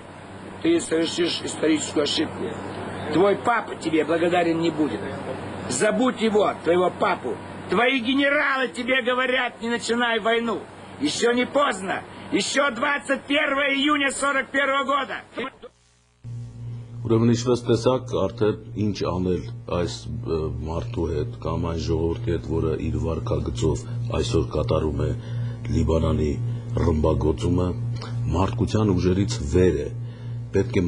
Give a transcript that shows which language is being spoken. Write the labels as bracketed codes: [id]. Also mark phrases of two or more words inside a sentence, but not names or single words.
[ru] Ты совершишь историческую ошибку. Твой папа тебе благодарен не будет. Забудь его, твоего папу. Твои генералы тебе говорят, не начинай войну. Еще не поздно. Еще 21 июня 41 года. [hy] Ուրեմն ինչպես տեսակ, արդեն ինչ անել այս մարդու հետ կամ այն ժողովրդի հետ, որը իր վարքագծով այսօր կատարում է Լիբանանի ռմբագործումը, մարդկության ուժերից վեր է, պետք է